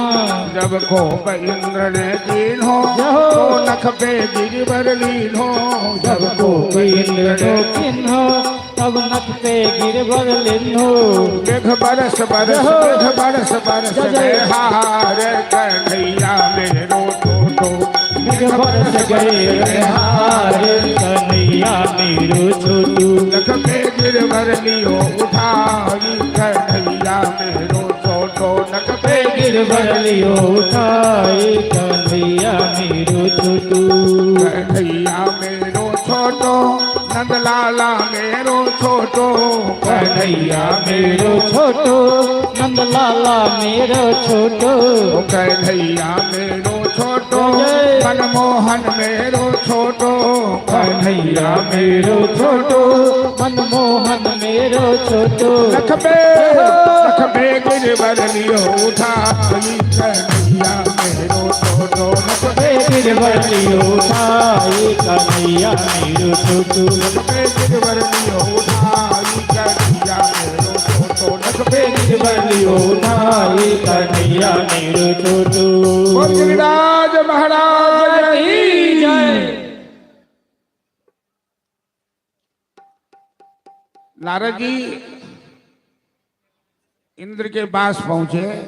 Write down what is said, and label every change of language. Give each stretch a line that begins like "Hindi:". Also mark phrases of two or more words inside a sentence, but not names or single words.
Braj: जब कोप इंद्र ने कीन्हो तो नख पे गिरिवर लीन्हो। जब कोप इंद्र नो किन्हो तब नख पे गिरवर लिन्हो। मेघ बरस बरस मेघ बरस बरस गए हार कन्हैया मेरो छोटो। मेघ बरस गए हार कन्हैया मेरो छोटू। नख पे गिरवर लियो उठाई कन्हैया मेरो छोटो। नख पे गिरवर लियो उठाई कन्हैया मेरो छोटू। कन्हैया मेरो छोटो नंद लाला मेरो छोटो। कन्हैया मेरो छोटो नंद लाला मेरो छोटो। कन्हैया मेरो छोटो मनमोहन मेरो छोटो। कन्हैया मेरो छोटो मनमोहन मेरो छोटो। नख पे गिरवर लियो उठाई कन्हैया मेरो छोटो। नख पे गिरवर लियो उठाई कन्हैया मेरो छोटू। गिरवर लियो उठाई कन्हैया मेरो छोटो। नख पे गिरवर लियो उठाई कन्हैया मेरो छोटू।
Hindi: बोल गिरिराज महाराज की जय। नारद जी इंद्र के पास पहुंचे।